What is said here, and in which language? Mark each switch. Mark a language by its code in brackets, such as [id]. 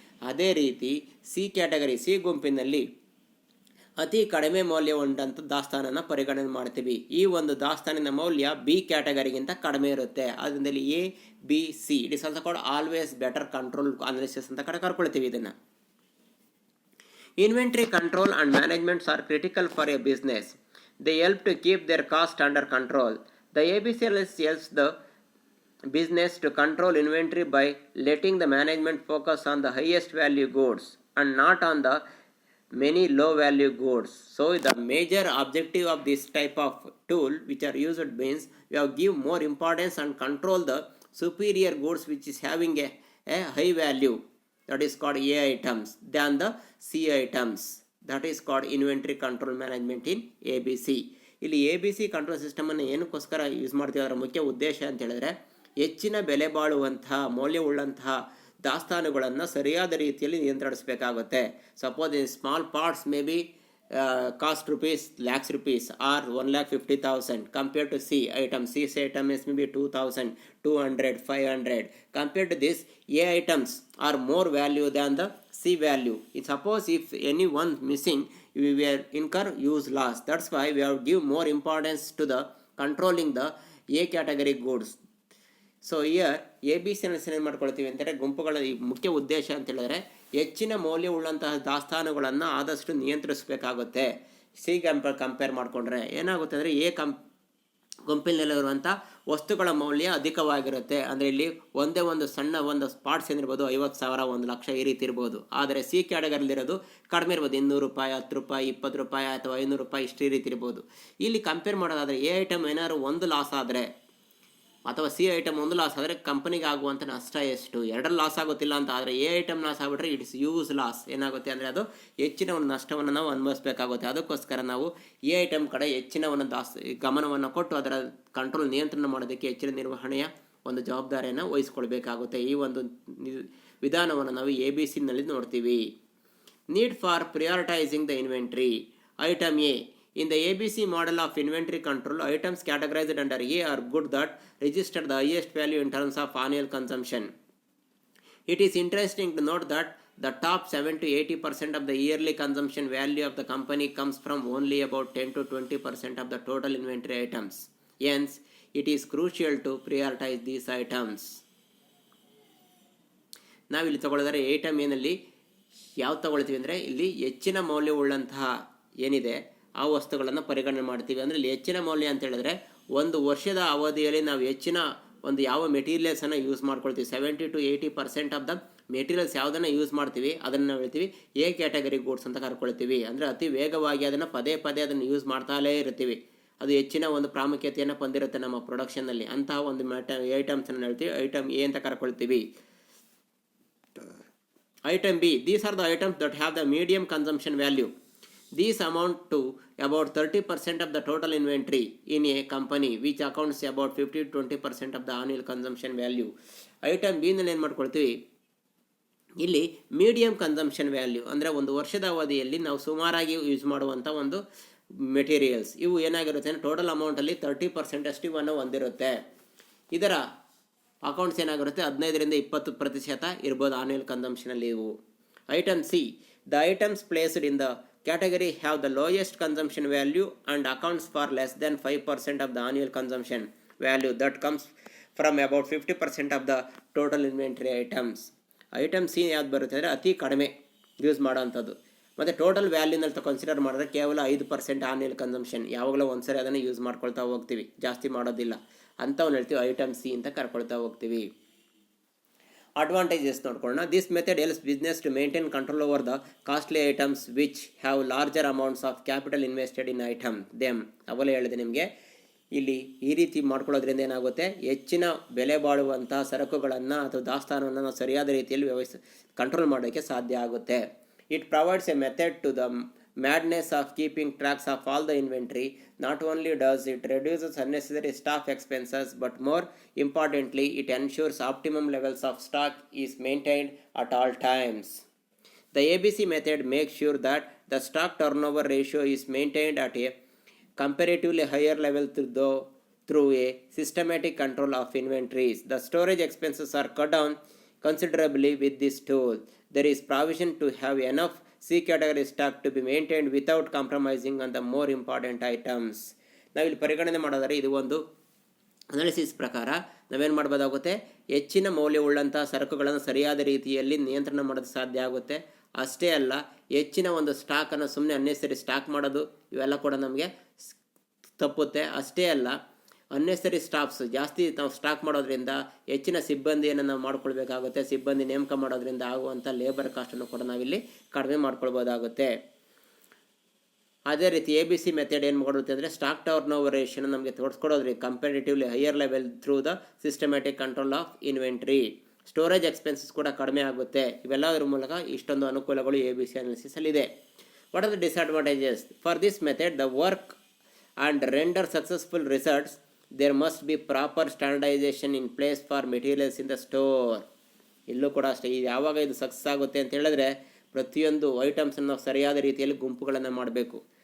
[kn] ಅದೇ ರೀತಿ C category, C ಗುಂಪಿನಲ್ಲಿ ಅತಿ ಕಡಿಮೆ ಮೌಲ್ಯ ಉಂಟಂಥ ದಾಸ್ತಾನನ ಪರಿಗಣನೆ ಮಾಡ್ತೀವಿ. ಈ ಒಂದು ದಾಸ್ತಾನಿನ ಮೌಲ್ಯ ಬಿ ಕ್ಯಾಟಗರಿಗಿಂತ ಕಡಿಮೆ ಇರುತ್ತೆ. ಅದರಿಂದ A B C, [en] it is also called always better control analysis [kn] ಅಂತ ಕರ್ಕೊಳ್ತೀವಿ ಇದನ್ನು. [en] Inventory control and management are critical for a business. They help to keep their cost under control. The ABC analysis helps the business to control inventory by letting the management focus on the highest value goods and not on the many low value goods. So the major objective of this type of tool which are used means we have give more importance and control the superior goods which is having a high value, that is called A items, than the C items. That is called inventory control management in ABC. [kn] ಇಲ್ಲಿ ABC control ಸಿಸ್ಟಮನ್ನು ಏನಕ್ಕೋಸ್ಕರ use ಮಾಡ್ತೀವಿ, ಅದರ ಮುಖ್ಯ ಉದ್ದೇಶ ಅಂತ ಹೇಳಿದ್ರೆ ಹೆಚ್ಚಿನ ಬೆಲೆ ಬಾಳುವಂತಹ ಮೌಲ್ಯವುಳ್ಳಂತಹ ದಾಸ್ತಾನುಗಳನ್ನು ಸರಿಯಾದ ರೀತಿಯಲ್ಲಿ ನಿಯಂತ್ರಿಸಬೇಕಾಗುತ್ತೆ. [en] Suppose in small parts may be cost rupees lakhs rupees or 1,50,000 compared to C item. C item is maybe 2,000, 200, 500. Compared to this, A items are more value than the C value. Suppose if any one missing, we will incur use loss. That's why we have give more importance to the controlling the A category goods. [kn] So here ABC ಏನು ಮಾಡ್ಕೊಳ್ತೀವಿ ಅಂತಂದರೆ, ಗುಂಪುಗಳ ಈ ಮುಖ್ಯ ಉದ್ದೇಶ ಅಂತ ಹೇಳಿದ್ರೆ ಹೆಚ್ಚಿನ ಮೌಲ್ಯವುಳ್ಳಂತಹ ದಾಸ್ತಾನುಗಳನ್ನು ಆದಷ್ಟು ನಿಯಂತ್ರಿಸಬೇಕಾಗುತ್ತೆ. ಸಿ ಕಂಪೇರ್ ಮಾಡಿಕೊಂಡ್ರೆ ಏನಾಗುತ್ತೆ ಅಂದರೆ ಗುಂಪಿನಲ್ಲಿರುವಂಥ ವಸ್ತುಗಳ ಮೌಲ್ಯ ಅಧಿಕವಾಗಿರುತ್ತೆ. ಅಂದರೆ ಇಲ್ಲಿ ಒಂದೇ ಒಂದು ಸಣ್ಣ ಒಂದು ಪಾರ್ಟ್ಸ್ ಏನಿರ್ಬೋದು 50,000 1,00,000 ಈ ರೀತಿ ಇರ್ಬೋದು. ಆದರೆ ಸಿ ಕ್ಯಾಟಗರಿಲಿರೋದು ಕಡಿಮೆ ಇರ್ಬೋದು, 200 ರೂಪಾಯಿ, 10 ರೂಪಾಯಿ, 20 ರೂಪಾಯಿ ಅಥವಾ 500 ರೂಪಾಯಿ ಇಷ್ಟು ಈ ರೀತಿ ಇರ್ಬೋದು. ಇಲ್ಲಿ ಕಂಪೇರ್ ಮಾಡೋದಾದರೆ ಎ ಐಟಮ್ ಏನಾದ್ರು ಒಂದು ಲಾಸ್ ಆದರೆ ಅಥವಾ ಸಿ ಐಟಮ್ ಒಂದು ಲಾಸ್ ಆದರೆ ಕಂಪನಿಗೆ ಆಗುವಂಥ ನಷ್ಟ ಎಷ್ಟು? ಎರಡರಲ್ಲಿ ಲಾಸ್ ಆಗುತ್ತಿಲ್ಲ ಅಂತ ಆದರೆ ಎ ಐಟಮ್ ಲಾಸ್ ಆಗಿಬಿಟ್ರೆ [en] It's use loss. [kn] ಏನಾಗುತ್ತೆ ಅಂದರೆ ಅದು ಹೆಚ್ಚಿನ ಒಂದು ನಷ್ಟವನ್ನು ನಾವು ಅನುಭವಿಸಬೇಕಾಗುತ್ತೆ. ಅದಕ್ಕೋಸ್ಕರ ನಾವು ಎ ಐಟಮ್ ಕಡೆ ಹೆಚ್ಚಿನ ಒಂದು ಗಮನವನ್ನು ಕೊಟ್ಟು ಅದರ ಕಂಟ್ರೋಲ್ ನಿಯಂತ್ರಣ ಮಾಡೋದಕ್ಕೆ ಹೆಚ್ಚಿನ ನಿರ್ವಹಣೆಯ ಒಂದು ಜವಾಬ್ದಾರಿಯನ್ನು ವಹಿಸ್ಕೊಳ್ಬೇಕಾಗುತ್ತೆ. ಈ ಒಂದು ವಿಧಾನವನ್ನು ನಾವು ABC ನಲ್ಲಿ ನೋಡ್ತೀವಿ. [en] Need for prioritising the inventory. Item A. In the ABC model of inventory control, items categorized under A are good that register the highest value in terms of annual consumption. It is interesting to note that the top 70 to 80% of the yearly consumption value of the company comes from only about 10 to 20% of the total inventory items. Hence, it is crucial to prioritize these items. [kn] ನಾವಿಲ್ಲಿ ತಗೊಳ್ಳಿದರೆ item ಏನಲ್ಲಿ ಯಾವ್ದು ತಗೊಳ್ತೀವಿ ಅಂದರೆ ಇಲ್ಲಿ ಹೆಚ್ಚಿನ ಮೌಲ್ಯವುಳ್ಳಂತಹ ಏನಿದೆ ಆ ವಸ್ತುಗಳನ್ನು ಪರಿಗಣನೆ ಮಾಡ್ತೀವಿ. ಅಂದರೆ ಇಲ್ಲಿ ಹೆಚ್ಚಿನ ಮೌಲ್ಯ ಅಂತ ಹೇಳಿದ್ರೆ ಒಂದು ವರ್ಷದ ಅವಧಿಯಲ್ಲಿ ನಾವು ಹೆಚ್ಚಿನ ಒಂದು ಯಾವ ಮೆಟೀರಿಯಲ್ಸನ್ನು ಯೂಸ್ ಮಾಡ್ಕೊಳ್ತೀವಿ, [en] 70 to 80% of the materials [kn] ಯಾವುದನ್ನು ಯೂಸ್ ಮಾಡ್ತೀವಿ ಅದನ್ನು ನಾವು ಹೇಳ್ತೀವಿ ಎ ಕ್ಯಾಟಗರಿ ಗೂಡ್ಸ್ ಅಂತ ಕರ್ಕೊಳ್ತೀವಿ. ಅಂದರೆ ಅತಿ ವೇಗವಾಗಿ ಅದನ್ನು ಪದೇ ಪದೇ ಅದನ್ನು ಯೂಸ್ ಮಾಡ್ತಾಲೇ ಇರ್ತೀವಿ. ಅದು ಹೆಚ್ಚಿನ ಒಂದು ಪ್ರಾಮುಖ್ಯತೆಯನ್ನು ಹೊಂದಿರುತ್ತೆ ನಮ್ಮ ಪ್ರೊಡಕ್ಷನ್ನಲ್ಲಿ. ಅಂತಹ ಒಂದು ಐಟಮ್ಸನ್ನು ಹೇಳ್ತೀವಿ ಐಟಮ್ ಎ ಅಂತ ಕರ್ಕೊಳ್ತೀವಿ. [en] Item B. These are the items that have the medium consumption value. These amount to about 30% of the total inventory in a company, which accounts about 50 to 20% of the annual consumption value. [kn] Item B ನಲ್ಲಿ ಏನು ಮಾಡ್ಕೊಳ್ತೀವಿ, ಇಲ್ಲಿ medium consumption value ಅಂದರೆ ಒಂದು ವರ್ಷದ ಅವಧಿಯಲ್ಲಿ ನಾವು ಸುಮಾರಾಗಿ ಯೂಸ್ ಮಾಡುವಂಥ ಒಂದು ಮೆಟೀರಿಯಲ್ಸ್ ಇವು ಏನಾಗಿರುತ್ತೆ ಅಂದರೆ ಟೋಟಲ್ ಅಮೌಂಟಲ್ಲಿ 30% ಅಷ್ಟು ಇವನ್ನು ಹೊಂದಿರುತ್ತೆ. ಇದರ ಅಕೌಂಟ್ಸ್ ಏನಾಗಿರುತ್ತೆ 15-20% ಇರ್ಬೋದು ಆನ್ಯುವಲ್ ಕನ್ಸಂಪ್ಷನಲ್ಲಿ ಇವು. [en] Item C. The items placed in the category have the lowest consumption value and accounts for less than 5% of the annual consumption value that comes from about 50% of the total inventory items. [kn] Item C ಯಾವ್ದು ಬರುತ್ತೆ ಅಂದರೆ ಅತಿ ಕಡಿಮೆ use ಮಾಡೋವಂಥದ್ದು ಮತ್ತು total ವ್ಯಾಲ್ಯೂನಲ್ಲಿ consider ಮಾಡಿದ್ರೆ ಕೇವಲ 5% annual consumption. ಯಾವಾಗಲೂ ಒಂದ್ಸರಿ ಅದನ್ನು ಯೂಸ್ ಮಾಡ್ಕೊಳ್ತಾ ಹೋಗ್ತೀವಿ, ಜಾಸ್ತಿ ಮಾಡೋದಿಲ್ಲ. ಅಂಥವ್ನು ಹೇಳ್ತೀವಿ ಐಟಮ್ ಸಿ ಅಂತ ಕರ್ಕೊಳ್ತಾ ಹೋಗ್ತೀವಿ. ಅಡ್ವಾಂಟೇಜಸ್ ನೋಡ್ಕೊಳ್ಳೋಣ. [en] This method helps business to maintain control over the costly items which have larger amounts of capital invested in item them. [kn] ಅವಲೇ ಹೇಳಿದೆ ನಿಮಗೆ, ಇಲ್ಲಿ ಈ ರೀತಿ ಮಾಡ್ಕೊಳ್ಳೋದ್ರಿಂದ ಏನಾಗುತ್ತೆ, ಹೆಚ್ಚಿನ ಬೆಲೆ ಬಾಳುವಂಥ ಸರಕುಗಳನ್ನು ಅಥವಾ ದಾಸ್ತಾನವನ್ನು ನಾವು ಸರಿಯಾದ ರೀತಿಯಲ್ಲಿ ಕಂಟ್ರೋಲ್ ಮಾಡೋಕ್ಕೆ ಸಾಧ್ಯ ಆಗುತ್ತೆ. [en] It provides a method to the madness of keeping tracks of all the inventory. Not only does it reduces unnecessary staff expenses, but more importantly, it ensures optimum levels of stock is maintained at all times. The ABC method makes sure that the stock turnover ratio is maintained at a comparatively higher level through a systematic control of inventories. The storage expenses are cut down considerably with this tool. There is provision to have enough C category stock to be maintained without compromising on the more important items. [kn] ನಾವಿಲ್ಲಿ ಪರಿಗಣನೆ ಮಾಡೋದಾದರೆ ಇದು ಒಂದು analysis ಪ್ರಕಾರ ನಾವೇನು ಮಾಡ್ಬೋದಾಗುತ್ತೆ, ಹೆಚ್ಚಿನ ಮೌಲ್ಯವುಳ್ಳಂಥ ಸರಕುಗಳನ್ನು ಸರಿಯಾದ ರೀತಿಯಲ್ಲಿ ನಿಯಂತ್ರಣ ಮಾಡೋದು ಸಾಧ್ಯ ಆಗುತ್ತೆ. ಅಷ್ಟೇ ಅಲ್ಲ, ಹೆಚ್ಚಿನ ಒಂದು ಸ್ಟಾಕನ್ನು ಸುಮ್ಮನೆ ಅನ್ನೆಸರಿ ಸ್ಟಾಕ್ ಮಾಡೋದು ಇವೆಲ್ಲ ಕೂಡ ನಮಗೆ ತಪ್ಪುತ್ತೆ. ಅಷ್ಟೇ ಅಲ್ಲ, ಅನ್ನೆಸರಿ ಸ್ಟಾಫ್ಸ್ ಜಾಸ್ತಿ ನಾವು ಸ್ಟಾಕ್ ಮಾಡೋದ್ರಿಂದ ಹೆಚ್ಚಿನ ಸಿಬ್ಬಂದಿಯನ್ನು ನಾವು ಮಾಡ್ಕೊಳ್ಬೇಕಾಗುತ್ತೆ. ಸಿಬ್ಬಂದಿ ನೇಮಕ ಮಾಡೋದ್ರಿಂದ ಆಗುವಂಥ ಲೇಬರ್ ಕಾಸ್ಟನ್ನು ಕೂಡ ನಾವಿಲ್ಲಿ ಕಡಿಮೆ ಮಾಡ್ಕೊಳ್ಬೋದಾಗುತ್ತೆ. ಅದೇ ರೀತಿ ABC ಮೆಥಡ್ ಏನು ಮಾಡುತ್ತೆ ಅಂದರೆ ಸ್ಟಾಕ್ ಟರ್ನ್ ಓವರ್ ರೇಷಿಯೋನ ನಮಗೆ ತೋರಿಸ್ಕೊಡೋದ್ರಿಂದ [en] Comparatively higher level through the systematic control of inventory. [kn] Storage expenses ಕೂಡ ಕಡಿಮೆ ಆಗುತ್ತೆ. ಇವೆಲ್ಲದರ ಮೂಲಕ ಇಷ್ಟೊಂದು ಅನುಕೂಲಗಳು ABC ಅನಾಲಿಸಿಸಲ್ಲಿ ಇದೆ. [en] What are the disadvantages for this method? The work and render successful results there must be proper standardization in place for materials in the store. [kn] ಇಲ್ಲೂ ಕೂಡ ಅಷ್ಟೇ, ಇದು ಯಾವಾಗ ಇದು ಸಕ್ಸಸ್ ಆಗುತ್ತೆ ಅಂತ ಹೇಳಿದ್ರೆ ಪ್ರತಿಯೊಂದು ಐಟಮ್ಸನ್ನು ನಾವು ಸರಿಯಾದ ರೀತಿಯಲ್ಲಿ ಗುಂಪುಗಳನ್ನು ಮಾಡಬೇಕು.